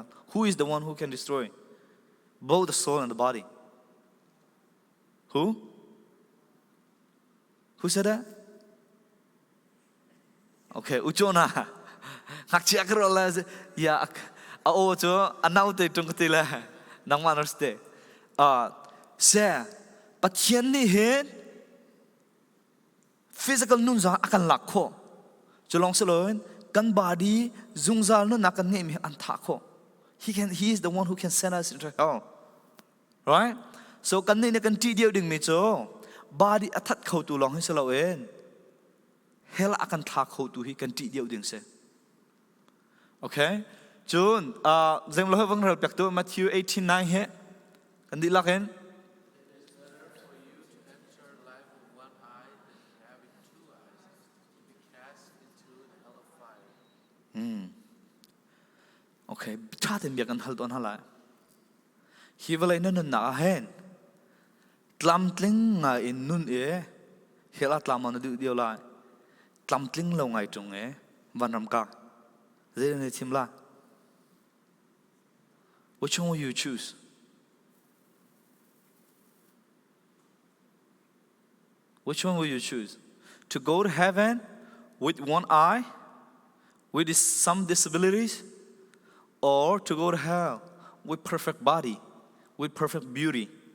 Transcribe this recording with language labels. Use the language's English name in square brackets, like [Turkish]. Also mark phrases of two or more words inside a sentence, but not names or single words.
[English] Who is the one who can destroy both the soul and the body? Who? Who said that? Okay, Uchona. [Hakha Chin] Hakchiakrola ya o cho anau te tung te la nang manarste. Se pathian ni he physical nun za akan lakho cholong saloin kan body zungzal no nakan ngai mi an tha kho [English] he is the one who can send us into hell, right? [Hakha Chin] So kan ni kan ti dio ding mi cho body athat khau tu long hi saloin hell akan tha khau tu hi kan ti dio ding se. Okay, chun zeng lo vang ral pek tu Matthew 18:9 he kan di laken. Okay, cha tem biak an hal ton hala hi valai nun na hen tlam tling nga in nun e hela tlam on du dio la tlam tling lo ngai tung e van ram ka ze ne chim la. [English] Which one will you choose? Which one will you choose? To go to heaven with one eye, with some disabilities, or to go to hell with perfect body, with perfect beauty?